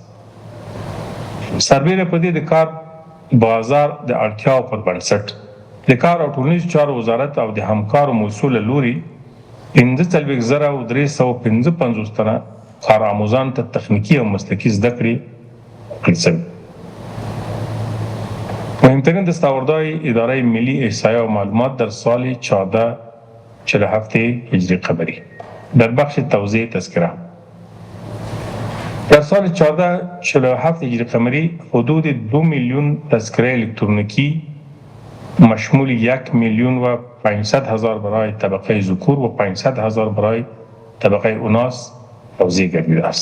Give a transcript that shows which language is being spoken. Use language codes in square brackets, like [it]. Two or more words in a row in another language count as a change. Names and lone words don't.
[ps] سربیره په دې د کار بازار د اړتیاو پر بنسټ د کار او ټولنیزو چارو وزارت او د همکارو موصول لوري 15,355 تنه کارآموزان ته تخنیکی او مسلکي زده کړې ورکړل شوي. [fa] مهمترین دستاوردهای اداره ملی احصایه و معلومات در سال 1447 هجری قمری. در بخش توضیح تذکره در سال 1447 هجری قمری حدود 2 میلیون تذکره الکترونیکی مشمول 1,500,000 برای طبقه ذکور و 500,000 برای طبقه اناث توزیع گردیده است.